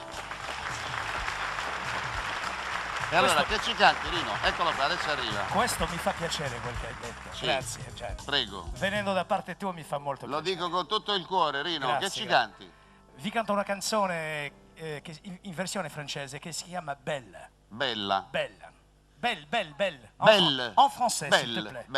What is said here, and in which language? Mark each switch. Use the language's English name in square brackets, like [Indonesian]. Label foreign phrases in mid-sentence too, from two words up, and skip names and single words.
[Italian] E allora, che ci canti, Rino? Eccolo qua, adesso arriva. Questo mi fa piacere quel che hai detto. Sì, grazie. Cioè, prego. venendo da parte tua mi fa molto piacere. Lo dico con tutto il cuore, Rino. Grazie, che ci canti? Vi canto una canzone in versione francese che si chiama Belle. Bella. Belle. Belle, belle, belle. Belle. [French] En français, s'il te Belle, plaît.